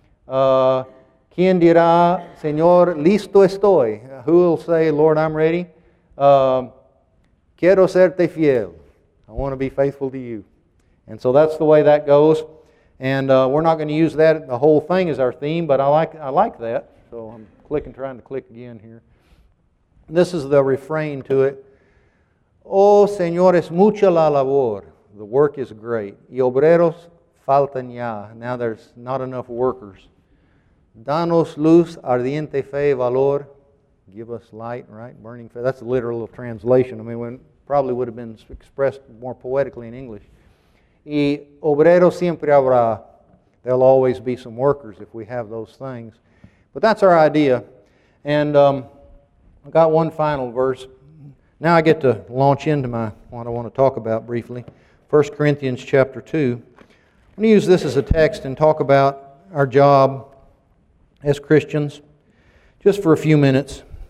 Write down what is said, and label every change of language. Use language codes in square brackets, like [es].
[es] ¿Quién dirá, Señor, listo estoy? [en] Who will say, Lord, I'm ready? [es] Quiero serte fiel. [en] I want to be faithful to you. And so that's the way that goes. And we're not going to use that. The whole thing is our theme, but I like that. So I'm trying to click again here. This is the refrain to it. [es] Oh, Señor, es mucha la labor. [en] The work is great. [es] Y obreros faltan ya. [en] Now there's not enough workers. [es] Danos luz, ardiente fe, valor. [en] Give us light, right? Burning fe. That's a literal translation. I mean, it probably would have been expressed more poetically in English. [es] Y obreros siempre habrá. [en] There'll always be some workers if we have those things. But that's our idea. And I've got one final verse. Now I get to launch into what I want to talk about briefly. 1 Corinthians chapter 2. I'm going to use this as a text and talk about our job as Christians, just for a few minutes.